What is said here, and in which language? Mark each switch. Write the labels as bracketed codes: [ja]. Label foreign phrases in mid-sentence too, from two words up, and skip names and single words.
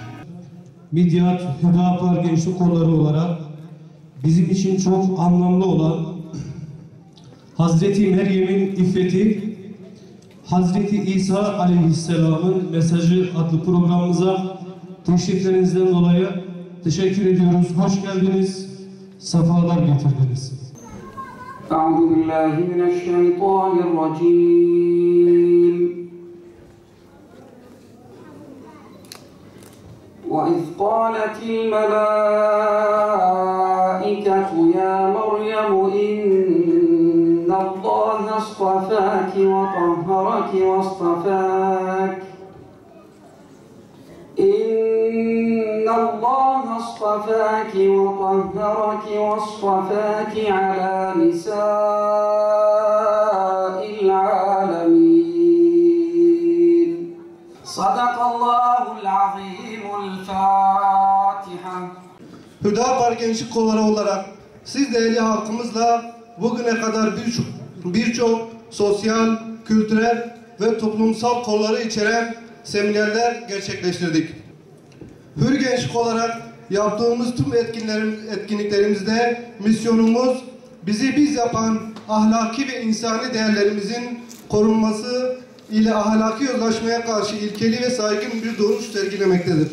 [tr] Midyat, Hüdapar Gençlik Kolları olarak bizim için çok anlamlı olan Hazreti Meryem'in iffeti, Hazreti İsa Aleyhisselam'ın mesajı adlı programımıza teşriflerinizden dolayı teşekkür ediyoruz. Hoş geldiniz, sefalar getirdiniz. [ar] أعوذ بالله من الشيطان الرجيم. وَإِذْ قَالَتِ الْمَلَائِكَةُ يَا مَرْيَمُ إِنَّ اللَّهَ اصْطَفَاكِ وَطَهَّرَكِ وَاصْطَفَاكِ عَلَى نِسَاءِ الْعَالَمِينَ. صدق الله العظيم الفاتحة. [tr] Hüdapar Gençlik Kolları olarak siz değerli halkımızla bugüne kadar birçok sosyal, kültürel ve toplumsal kolları içeren seminerler gerçekleştirdik. Hür Gençlik olarak yaptığımız tüm etkinliklerimizde misyonumuz bizi biz yapan ahlaki ve insani değerlerimizin korunması ile ahlaki yozlaşmaya karşı ilkeli ve saygın bir duruş sergilemektedir.